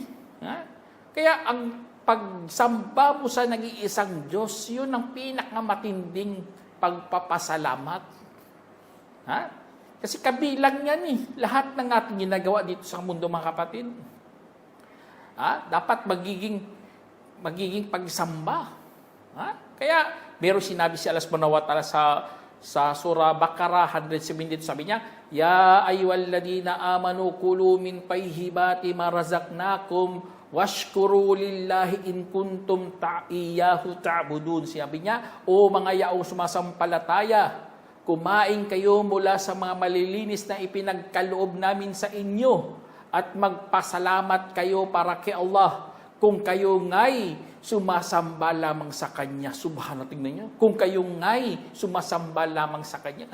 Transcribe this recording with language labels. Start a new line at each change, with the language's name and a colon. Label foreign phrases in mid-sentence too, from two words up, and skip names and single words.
Filipino: Kaya ang pagsamba mo sa nag-iisang Diyos, yun ang pinakamatinding pagpapasalamat. Kasi kabilang yan eh. Lahat ng ating ginagawa dito sa mundo, mga kapatid. Dapat magiging pagsamba. Kaya meron sinabi si Allah
Arabic: سبحانه وتعالى
Filipino: sa surah Baqarah 170, sabi niya,
Arabic: يا أيها الذين آمنوا كلوا من طيبات ما رزقناكم واشكروا لله إن كنتم إياه تعبدون.
Filipino: Sabi niya, o mga yaong sumasampalataya, kumain kayo mula sa mga malilinis na ipinagkaloob namin sa inyo at magpasalamat kayo para kay Allah kung kayo nga'y sumasamba lamang sa Kanya. Subhanallah, tingnan niyo. Kung kayo nga'y sumasamba lamang sa Kanya.